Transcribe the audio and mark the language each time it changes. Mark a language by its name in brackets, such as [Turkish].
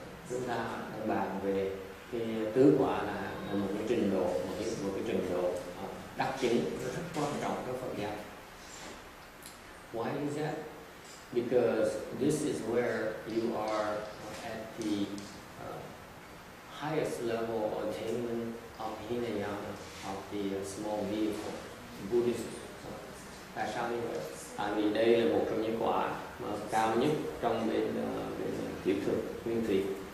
[Vietnamese] Chúng ta đang bàn về cái tứ quả là một cái trình độ, một cái trình độ đắc chứng rất quan trọng trong Phật giáo. [English] Why is that? Because this is where you are at the highest level of attainment of Hinayana, of the small vehicle Buddhism. [Vietnamese] Tại sao như vậy? Tại vì đây là một trong những quả mà cao nhất trong bên tiểu thừa nguyên thủy.